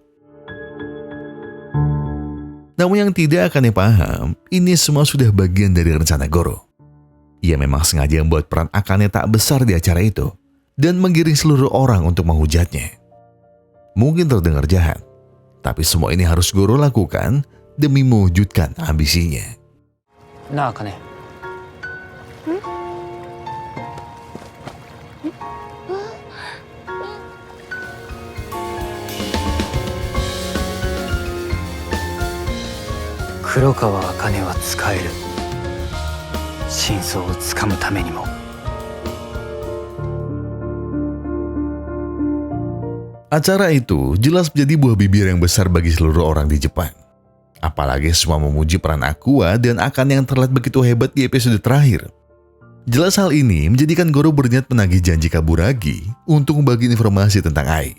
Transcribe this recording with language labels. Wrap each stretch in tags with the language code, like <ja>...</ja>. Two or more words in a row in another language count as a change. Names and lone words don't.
<id>Namun yang tidak Akane paham, ini semua sudah bagian dari rencana Goro. Ia memang sengaja membuat peran Akane tak besar di acara itu dan menggiring seluruh orang untuk menghujatnya. Mungkin terdengar jahat, tapi semua ini harus Goro lakukan demi mewujudkan ambisinya. Nah,</id> <ja>Akane. Kurokawa Akaneは使える。真相をつかむためにも。</ja> <id>Acara itu jelas menjadi buah bibir yang besar bagi seluruh orang di Jepang. Apalagi semua memuji peran Aqua dan Akane yang terlihat begitu hebat di episode terakhir. Jelas hal ini menjadikan Goro berniat menagih janji Kaburagi untuk membagi informasi tentang Ai.</id>